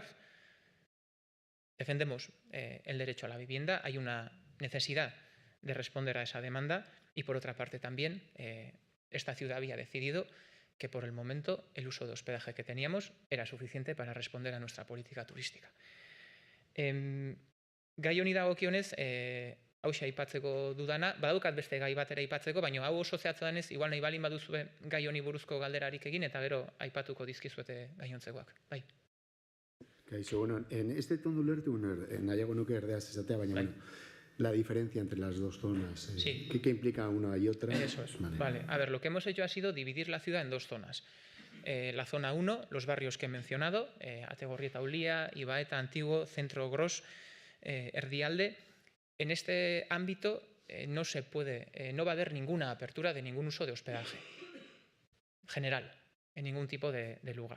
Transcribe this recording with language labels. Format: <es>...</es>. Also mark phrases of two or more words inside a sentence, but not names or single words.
<es>Defendemos el derecho a la vivienda, hay una necesidad de responder a esa demanda y, por otra parte, también esta ciudad había decidido que por el momento el uso de hospedaje que teníamos era suficiente para responder a nuestra política turística.</es> <eu>Gai honi dagokionez, hauxe aipatzeko dudana, badaukat beste gai batera aipatzeko, baina hau oso zehatza denez, igual nahi balin baduzue gai honi buruzko galderarik egin eta gero aipatuko dizkizuete gainontzekoak. Bai. Kaixo, bueno,</eu> <es>en este tono</es> <eu>ulertu, nahiago nuke erdeaz esatea, baina bueno,</eu> <es>la diferencia entre las dos zonas, sí. ¿qué implica una y otra? Eso es. Vale, a ver, lo que hemos hecho ha sido dividir la ciudad en dos zonas. La zona 1, los barrios que he mencionado, Ategorrieta, Ulia, Ibaeta, Antiguo, Centro Gros, Erdialde. En este ámbito no va a haber ninguna apertura de ningún uso de hospedaje general, en ningún tipo de lugar.</es>